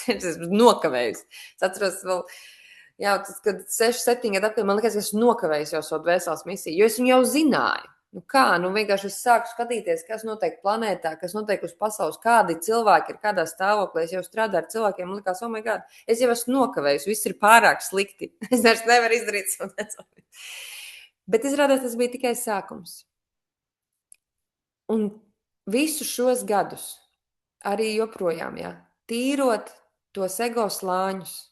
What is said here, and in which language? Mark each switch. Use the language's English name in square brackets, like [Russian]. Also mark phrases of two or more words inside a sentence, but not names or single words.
[Latvian] Es esmu nokavējusi. Es atceros vēl, kad 6-7 gadu atpakaļ man likās, ka esmu nokavējis jau savu dvēseles misiju, jo es viņu jau zināju. Vienkārši es sāku skatīties, kas notiek planētā, kas notiek uz pasaules, kādi cilvēki ir, kādā stāvoklī. Es jau strādāju ar cilvēkiem, man likās, [English] oh my God, [Latvian] es jau esmu nokavējis, viss ir pārāk slikti. Es vairs nevaru izdarīt savu necēlu. Bet izrādās, tas bija tikai sākums. Un visus šos gadus, arī joprojām, tīrot tos ego slāņus.